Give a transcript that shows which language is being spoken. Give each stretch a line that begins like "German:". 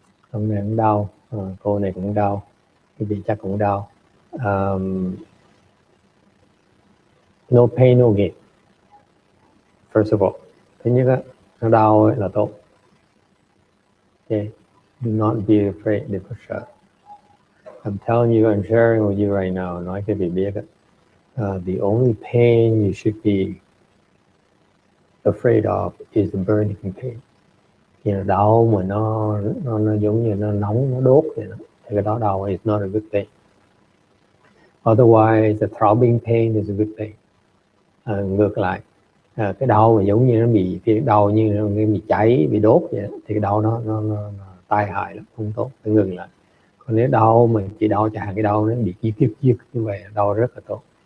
Vietnamese: Ông này cũng đau, cô này cũng đau, cái vị chắc cũng đau.
English: No pain, no gain. First of all,
Vietnamese: thứ nhất á, nó đau là tốt.
English: Okay. Do not be afraid,
Vietnamese: đừng có sợ.
English: I'm telling you, I'm sharing with you right now.
Vietnamese: Nói cho vị biết á.
English: The only pain you should be afraid of is the burning pain.
Vietnamese: Khi nào đau mà nó giống như nó nóng, nó đốt vậy đó, thì cái đó đau
English: is not a good thing. Otherwise, the throbbing pain is a good thing.
Vietnamese: Ngược lại, cái đau mà giống như nó bị cái đau như nó bị cháy, bị đốt vậy đó, thì cái đau nó tai hại lắm, không tốt, phải ngừng lại. Còn nếu đau mà chỉ đau chẳng hạn, cái đau nó bị kiết như vậy, đau rất là tốt.